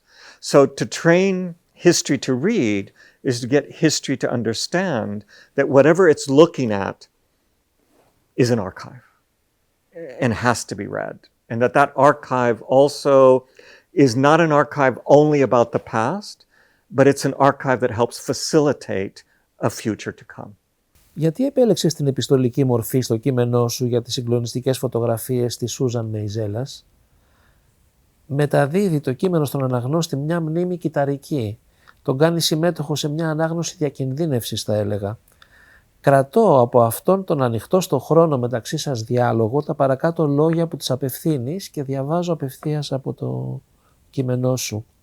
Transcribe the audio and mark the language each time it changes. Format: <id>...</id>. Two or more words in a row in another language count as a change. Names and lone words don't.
<en>So to train history to read is to get history to understand that whatever it's looking at is an archive and has to be read. And that archive also is not an archive only about the past, but it's an archive that helps facilitate a future to come.</en> <el>Γιατί επέλεξες την επιστολική μορφή στο κείμενό σου για τις συγκλονιστικές φωτογραφίες της Σούζαν Μεϊζέλας? Μεταδίδει το κείμενο στον αναγνώστη μια μνήμη κυταρική. Τον κάνει συμμέτοχο σε μια ανάγνωση διακινδύνευσης, θα έλεγα. Κρατώ από αυτόν τον ανοιχτό στο χρόνο μεταξύ σας διάλογο τα παρακάτω λόγια που τις απευθύνεις και διαβάζω απευθείας από το κείμενό σου.</el>